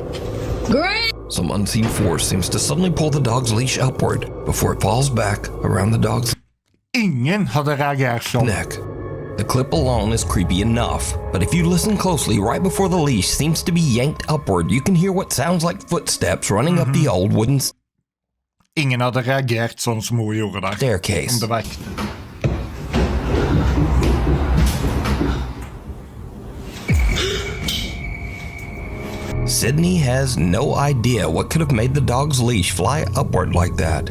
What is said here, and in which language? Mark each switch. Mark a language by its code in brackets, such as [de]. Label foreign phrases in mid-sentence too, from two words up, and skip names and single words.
[en] Great! Some unseen force seems to suddenly pull the dog's leash upward before it falls back around the dog's [no] Ingen hadde reagert sånn. [en] neck. The clip alone is creepy enough, but if you listen closely, right before the leash seems to be yanked upward, you can hear what sounds like footsteps running up the old wooden [no] Ingen hadde reagert sånn som hun gjorde der. [en] staircase. [no] Om det var ekte. [en] Sydney has no idea what could have made the dog's leash fly upward like that.